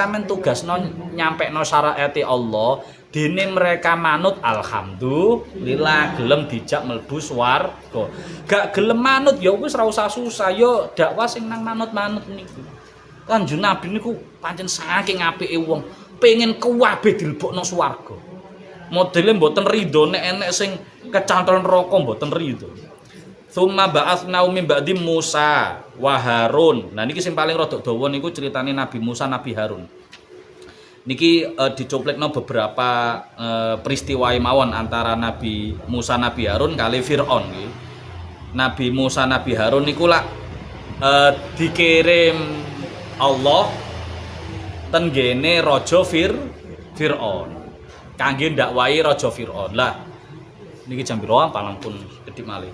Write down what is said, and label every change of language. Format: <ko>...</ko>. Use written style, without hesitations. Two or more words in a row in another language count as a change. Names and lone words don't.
<jv>Pokoke sampean tugasno nyampekno syariate Allah, dene mereka manut alhamdulillah gelem dijak mlebu swarga. Gak gelem manut ya wis ora usah susah ya dakwah sing nang manut-manut niku. Kanjeng Nabi niku pancen saking apike wong, pengen kabeh dilebokno swarga. Modele mboten rido nek enek sing kecantol neraka mboten rido.</jv> <ar>ثم بعثنا من بعد موسى وهارون.</ar> <jv>Nah niki sing paling rada dawa niku ceritane Nabi Musa, Nabi Harun. Niki dicoplekno beberapa peristiwa mawon antara Nabi Musa Nabi Harun kali Fir'aun nggih. Nabi Musa Nabi Harun niku lak dikirim Allah ten gene raja Fir'aun. Kangge ndakwahi raja Fir'aun. Lah niki jam pira pun kedip malih.</jv>